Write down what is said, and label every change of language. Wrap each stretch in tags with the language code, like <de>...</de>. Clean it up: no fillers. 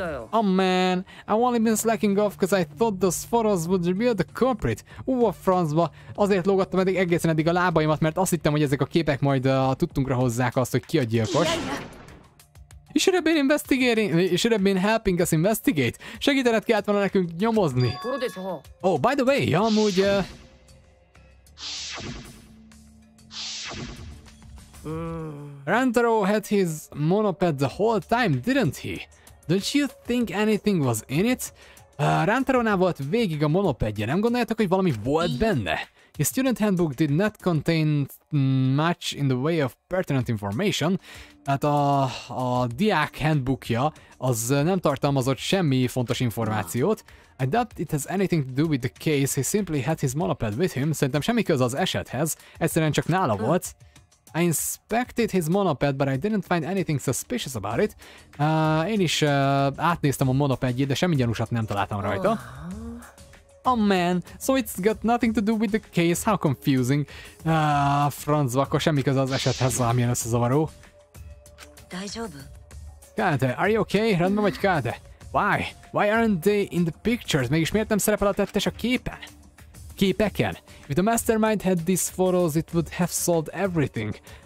<en>Oh man, I only been slacking off because I thought those photos would reveal the culprit.</en> <hu>A francba. Azért lógattam egészen eddig a lábaimat, mert azt hittem, hogy ezek a képek majd tudtunkra hozzák azt, hogy ki a gyilkos.</hu> <en>You should have been helping us investigate.</en> <hu>Segítened kellett volna nekünk nyomozni.</hu> <en>Oh, by the way,</en> <hu>amúgy...</hu> <en>Rantaro had his monoped the whole time, didn't he? Don't you think anything was in it?</en> <hu>Rantaronál volt végig a monopedje, nem gondoljátok, hogy valami volt benne?</hu> <en>His student handbook did not contain much in the way of pertinent information.</en> <hu>Hát a diák handbookja az nem tartalmazott semmi fontos információt.</hu> <en>I doubt it has anything to do with the case, he simply had his monoped with him.</en> <hu>Szerintem semmi köze az esethez, egyszerűen csak nála volt.</hu> <en>I inspected his monoped, but I didn't find anything suspicious about it.</en> <hu>Én is átnéztem a monopedjét, de semmi gyanúsat nem találtam rajta.</hu> <en>Oh man, so it's got nothing to do with the case, how confusing.</en> <hu>Francba, akkor semmi köze az esethez, valamilyen összezavaró.</hu> <en>Kade, are you okay?</en> <hu>Rendben vagy, Kade?</hu> <en>Why? Why aren't they in the pictures?</en> <hu>Mégis miért nem szerepel a tettes a képeken?</hu> <en>If the mastermind had these photos, it would have solved everything.</en>